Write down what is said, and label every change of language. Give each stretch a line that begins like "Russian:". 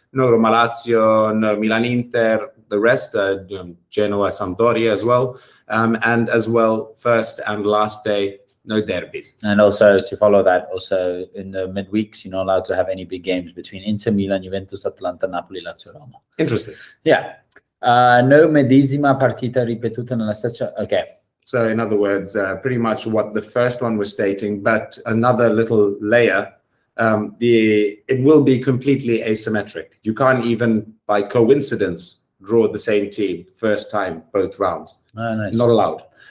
English: No Roma Lazio, no Milan Inter, the rest, Genoa Sampdoria as well. And as well, first and last day, no derbies. And also to follow that, also in the midweeks, you're not allowed to have any big games between Inter, Milan, Juventus, Atalanta, Napoli, Lazio, Roma. Interesting. Yeah.
Italian: No medesima partita ripetuta nella stessa.
English: Okay. So in other words, pretty much what the first one was stating, but another little layer. It will be completely asymmetric. You can't even, by coincidence, draw the same team first time, both rounds. Oh, nice. Not allowed.